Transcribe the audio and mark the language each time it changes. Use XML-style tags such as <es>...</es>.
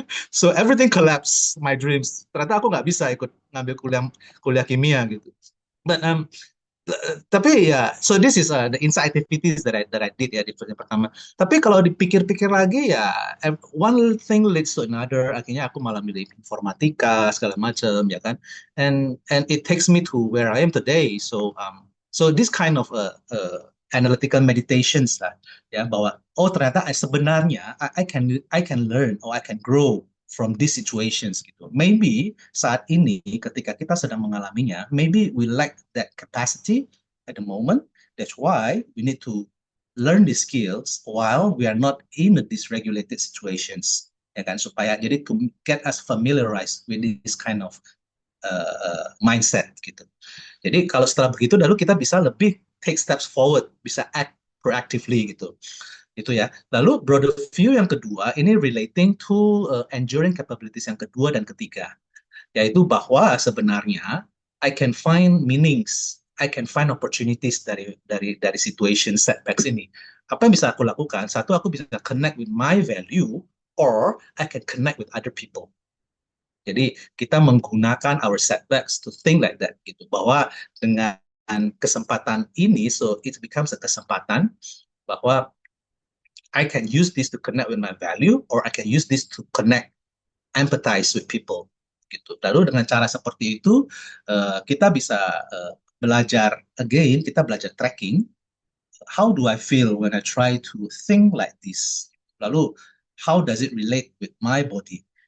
<en>So everything collapse my dreams.</en> <id>Ternyata aku nggak bisa ikut ngambil kuliah kuliah kimia gitu.</id> <en>But tapi ya, so this is the inside activities that I did ya</en> <id>di fase pertama. Tapi kalau dipikir-pikir lagi ya,</id> <en>one thing leads to another.</en> <id>Akhirnya aku malah milih informatika segala macam ya kan.</id> <en>And it takes me to where I am today. So this kind of analytical meditations lah ya,</en> <id>bahwa oh ternyata sebenarnya</id> <en>I can learn or I can grow from these situations gitu. Maybe</en> <id>saat ini ketika kita sedang mengalaminya,</id> <en>maybe we lack that capacity at the moment. That's why we need to learn these skills while we are not in the dysregulated situations.</en> <id>Ya kan, supaya jadi</id> <en>to get us familiarized with this kind of mindset gitu.</en> <id>Jadi kalau setelah begitu, lalu kita bisa lebih</id> <en>take steps forward,</en> <id>bisa</id> <en>act proactively</en> <id>gitu. Itu ya.</id> <en>Lalu broader view</en> <id>yang kedua ini relating to enduring capabilities yang kedua dan ketiga, yaitu bahwa sebenarnya</id> <en>I can find meanings, I can find opportunities dari situation setbacks ini.</en> <id>Apa yang bisa aku lakukan? Satu, aku bisa</id> <en>connect with my value, or I can connect with other people.</en> <id>Jadi kita menggunakan</id> <en>our setbacks to think like that gitu,</en> <id>bahwa dengan kesempatan ini,</id> <en>so it becomes a kesempatan bahwa I can use this to connect with my value, or I can use this to connect, empathize with people gitu.</en> <id>Lalu dengan cara seperti itu kita bisa belajar again, kita belajar tracking.</id> <en>How do I feel when I try to think like this? Lalu how does it relate with my body?</en>